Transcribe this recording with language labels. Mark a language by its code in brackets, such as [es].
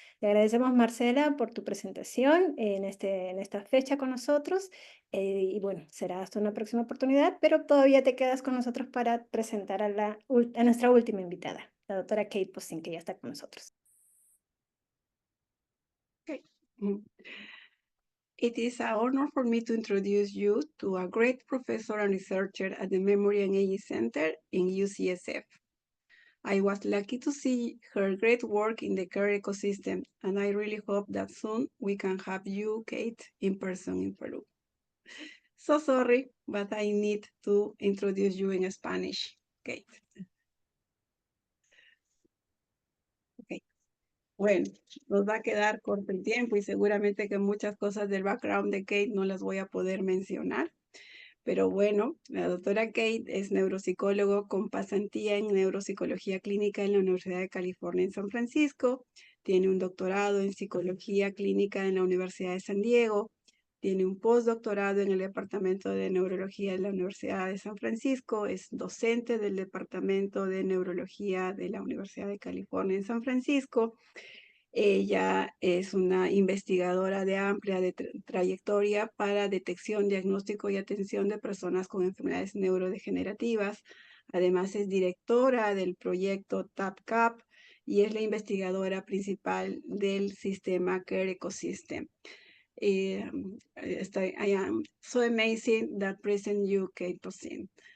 [es] Le agradecemos, Marcela, por tu presentación en esta fecha con nosotros. Y bueno, será hasta una próxima oportunidad, pero todavía te quedas con nosotros para presentar a nuestra última invitada, la doctora Kate Postin, que ya está con nosotros. [en] Okay. It is an honor for me to introduce you to a great professor and researcher at the Memory and Aging Center in UCSF. I was lucky to see her great work in the care ecosystem, and I really hope that soon we can have you, Kate, in person in Peru. So sorry, but I need to introduce you in Spanish, Kate. Okay. [es] Bueno, nos va a quedar corto el tiempo y seguramente que muchas cosas del background de Kate no las voy a poder mencionar. Pero bueno, la doctora Kate es neuropsicólogo con pasantía en neuropsicología clínica en la Universidad de California en San Francisco. Tiene un doctorado en psicología clínica en la Universidad de San Diego. Tiene un postdoctorado en el Departamento de Neurología de la Universidad de San Francisco. Es docente del Departamento de Neurología de la Universidad de California en San Francisco. Ella es una investigadora de amplia trayectoria para detección, diagnóstico y atención de personas con enfermedades neurodegenerativas. Además, es directora del proyecto TAPCAP y es la investigadora principal del sistema Care Ecosystem. [en] I am so amazing that present you, Kate Tosin.